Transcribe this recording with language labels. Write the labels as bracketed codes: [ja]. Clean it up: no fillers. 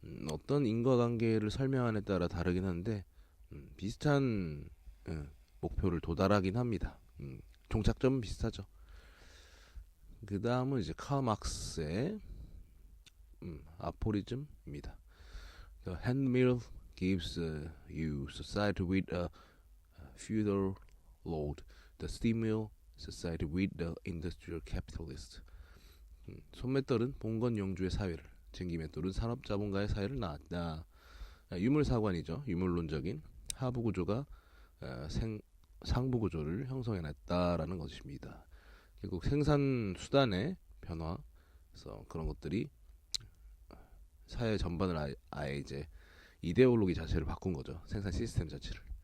[ko] 어떤 인과관계를 설명하느냐에 따라 다르긴 한데 비슷한 목표를 도달하긴 합니다. 종착점은 비슷하죠. 그 다음은 이제 카르 막스의 아포리즘입니다. [en] The handmill gives you society with a feudal lord. The steam mill society with the industrial capitalist. [ko] 손맷돌은 봉건 영주의 사회를, 증기맷돌은 산업자본가의 사회를 낳았다. 유물사관이죠. 유물론적인 하부구조가 상부구조를 형성해냈다라는 것입니다. 결국 생산 수단의 변화, 그래서 그런 것들이 사회 전반을 아예 이제 이데올로기 자체를 바꾼 거죠. 생산 시스템 자체를.